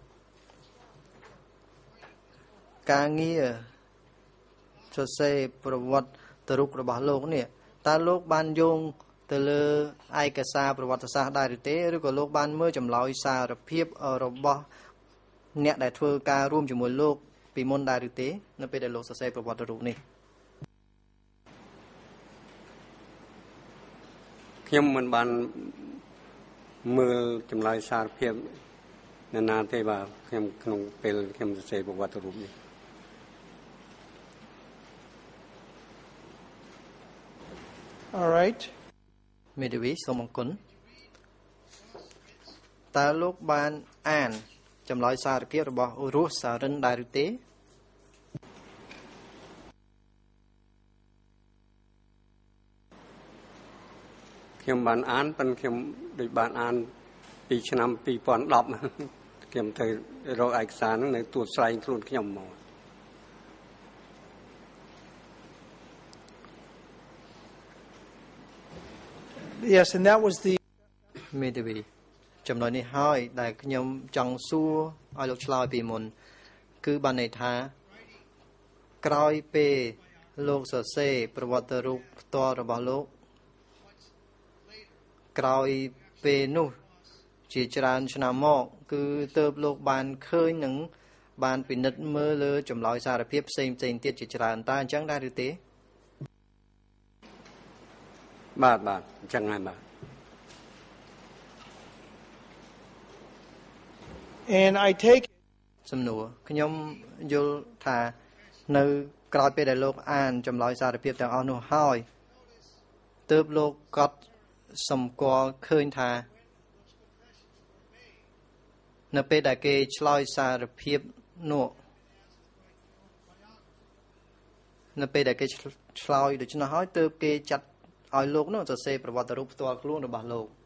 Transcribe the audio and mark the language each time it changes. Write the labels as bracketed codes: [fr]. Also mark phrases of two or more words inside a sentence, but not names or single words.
[km] ការងារសរសេរប្រវត្តិរូបរបស់លោកនេះតើលោកបានយោងទៅលើឯកសារប្រវត្តិសាស្ត្រដែរឬទេឬក៏លោកបានមើលចម្លើយសារភាពរបស់អ្នកដែលធ្វើការរួមជាមួយលោកពីមុនដែរឬទេនៅពេលដែលលោកសរសេរប្រវត្តិរូបនេះ ខ្ញុំមិនបានមើលចម្លើយសារភាពណាទេបាទខ្ញុំក្នុងពេលខ្ញុំសរសេរប្រវត្តិរូបនេះ [en] all right [km] មេធាវីសូមអរគុណតើលោកបានអានចម្លើយសារភាពរបស់រស់សារិនដែរឬទេ ខ្ញុំបានអានប៉ុន្តែខ្ញុំដូចបានអានពីឆ្នាំ2010ខ្ញុំទៅរកឯកសារហ្នឹងនៅទូស្លែងខ្លួនខ្ញុំមក [en] Yes, and that was the [km] មេធាវីចំណុចនេះហើយដែលខ្ញុំចង់សួរឲ្យលោកឆ្លើយពីមុនគឺបានន័យថាក្រោយពេលលោកសរសេរប្រវត្តិរូបផ្ទាល់របស់លោកក្រោយពេលនោះជាច្រើនឆ្នាំមកគឺទើបលោកបានឃើញនឹងបានពិនិត្យមើលលើចម្លើយសារភាពផ្សេងៗទៀតជាច្រើនតើអញ្ចឹងដែរឬទេ បាទអញ្ចឹងហើយបាទ [en] and I take [km] សំណួរខ្ញុំយល់ថានៅក្រោយពេលដែលលោកអានចម្លើយសារភាពទាំងអស់នោះហើយទើបលោកកត់សម្គាល់ឃើញថានៅពេលដែលគេឆ្លើយសារភាពនោះនៅពេលដែលគេឆ្លើយដូច្នោះហើយទើបគេចាត់ឲ្យលោកនោះសរសេរប្រវត្តិរូបផ្ទាល់ខ្លួនរបស់លោក